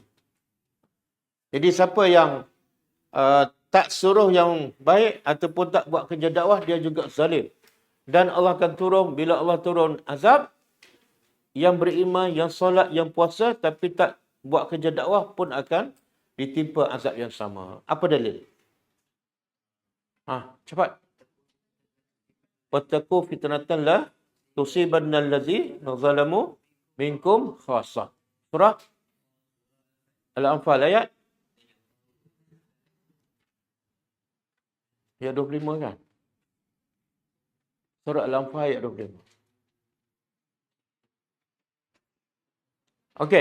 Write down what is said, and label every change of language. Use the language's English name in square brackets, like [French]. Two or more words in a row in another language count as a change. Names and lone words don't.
[Malay] Jadi siapa yang tak suruh yang baik ataupun tak buat kerja dakwah, dia juga zalim. Dan Allah akan turun, bila Allah turun azab, yang beriman, yang solat, yang puasa tapi tak buat kerja dakwah pun akan ditimpa azab yang sama. Apa dalil? Cepat. [Arabic] واتقوا فتنة لا تصيبن الذين ظلموا منكم خاصة. [Malay] Surah Al-Anfal ayat 25 kan? Surah Al-Anfal ayat 25. Okey.